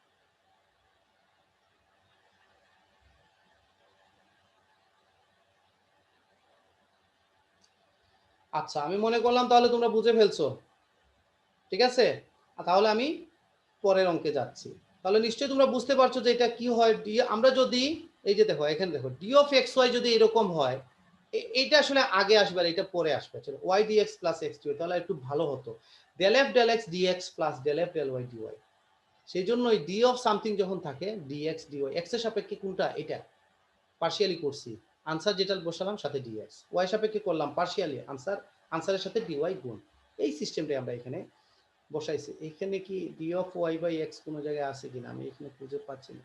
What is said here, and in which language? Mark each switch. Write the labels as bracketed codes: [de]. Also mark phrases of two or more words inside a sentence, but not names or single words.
[bn] আচ্ছা আমি মনে করলাম তাহলে তোমরা বুঝে ফেলছো, ঠিক আছে। তাহলে আমি পরের অঙ্কে যাচ্ছি, তাহলে নিশ্চয়ই তোমরা বুঝতে পারছো যে এটা কি হয়, ডি আমরা যদি এই যে দেখো এখানে দেখো [en] d of x y [bn] যদি এরকম হয়, এটা আসলে আগে আসবে আর এটা পরে আসবে, [en] y d x plus x d, [bn] তাহলে একটু ভালো হতো। [en] del f del x dx plus del f del y dy. [bn] সেই জন্যই [en] d of something [bn] যখন থাকে [en] dx dy [bn] x এর সাপেক্ষে কোনটা, এটা পার্শিয়ালি করছি, আনসার যেটা বসালাম সাথে dx, y সাপেক্ষে করলাম পার্শিয়ালি, আনসারের সাথে dy গুণ। এই সিস্টেমটাই আমরা এখানে বসাইছি। এখানে কি [en] d of y by x [bn] কোনো জায়গায় আছে কিনা আমি এখানে খুঁজে পাচ্ছি না।